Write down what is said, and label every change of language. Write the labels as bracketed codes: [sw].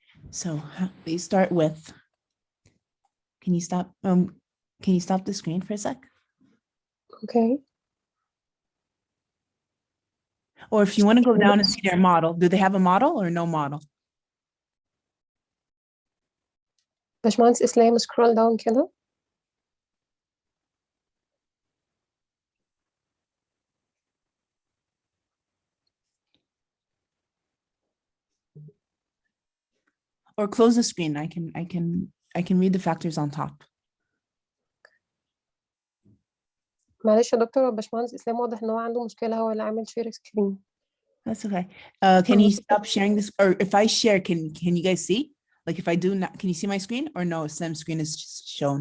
[en] So they start with, can you stop the screen for a sec? Okay. Or if you want to go down and see their model, do they have a model or no model? [ar] باشمهندس إسلام [en] scroll down [ar] كده. [en] Or close the screen. I can read the factors on top. [ar] معلش يا دكتور، هو باشمهندس إسلام واضح إن هو عنده مشكلة، هو اللي عامل share screen. [en] That's okay. Can you stop sharing this? Or if I share, can you guys see? Like if I do not, can you see my screen or no? Same screen is just shown.